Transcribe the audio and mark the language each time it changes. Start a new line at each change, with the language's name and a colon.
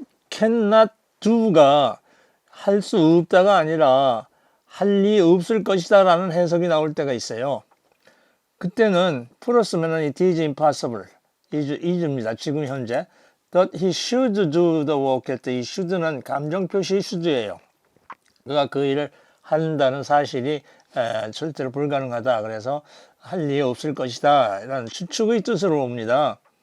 Korean: cannot do가 할 수 없다가 아니라 할 리 없을 것이다 라는 해석이 나올 때가 있어요. 그때는 풀었으면
English: it is impossible,
Korean: is입니다. 지금 현재.
English: That he should do the work
Korean: 할 때 이 should는 감정표시 should예요. 그가 그 일을 한다는 사실이 절대로 불가능하다. 그래서 할 리 없을 것이다. 라는 추측의 뜻으로 옵니다.